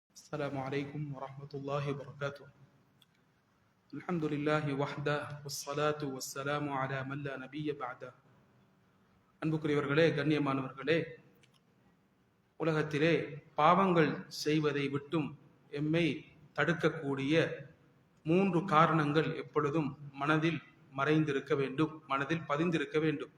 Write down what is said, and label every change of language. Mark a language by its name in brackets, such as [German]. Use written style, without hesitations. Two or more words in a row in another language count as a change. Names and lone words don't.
[Arabic] السلام عليكم ورحمة الله وبركاته. الحمد لله وحده والصلاة والسلام على من لا نبي بعده. [Tamil] அன்புக்குரியவர்களே, கண்ணியமானவர்களே, உலகத்திலே பாவங்கள் செய்வதை விட்டும் எம்மை தடுக்கக்கூடிய 3 காரணங்கள் எப்பொழுதும் மனதில் மறைந்திருக்க வேண்டும், மனதில் பதிந்திருக்க வேண்டும்.